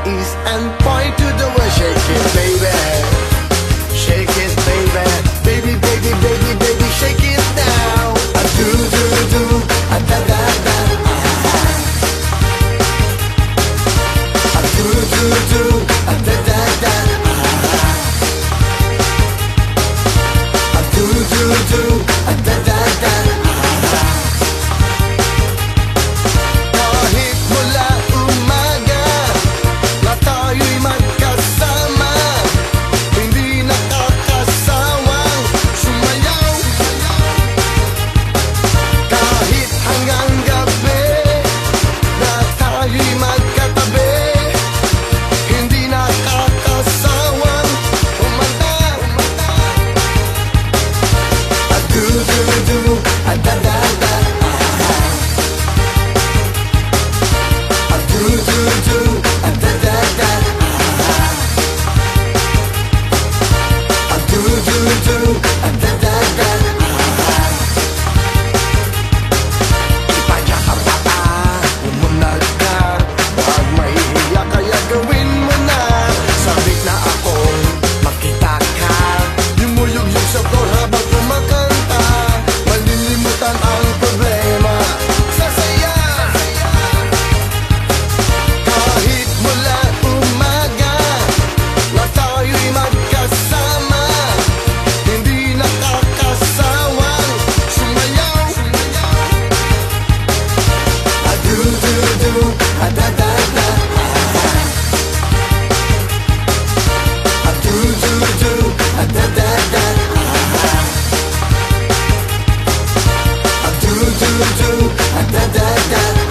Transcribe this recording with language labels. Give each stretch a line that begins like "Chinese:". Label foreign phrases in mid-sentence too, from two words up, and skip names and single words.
English: hands and point to the world. Shake it, baby. Shake it, baby. Baby, baby, baby, baby, shake it now. A do, do, do, a da, da, da. A do, do, do, a da, da, da. A do, do, do, a da, da, da.
Filipino: Kahit mula umaga na tayo'y magkasama, hindi nakakasawang sumayaw. Kahit hanggang gabi na tayo'y magkatabi, hindi nakakasawang kumanta. A do do do, a da da da. A do do do, a da da da. A do do do, a da da da. Ipadya ka pa ba? Umunag ka. Huwag mahihiya kaya gawin mo na. Sabik na akong makita ka. Yumuyog-yog sa floor habang kumakanta. Malilimutan ang problema sa saya. Kahit mula umaga na tayo'y magkasama, hindi nakakasawang sumayaw. A do do do, a da da da. A do do do, a da da da. A do do do, a da da da.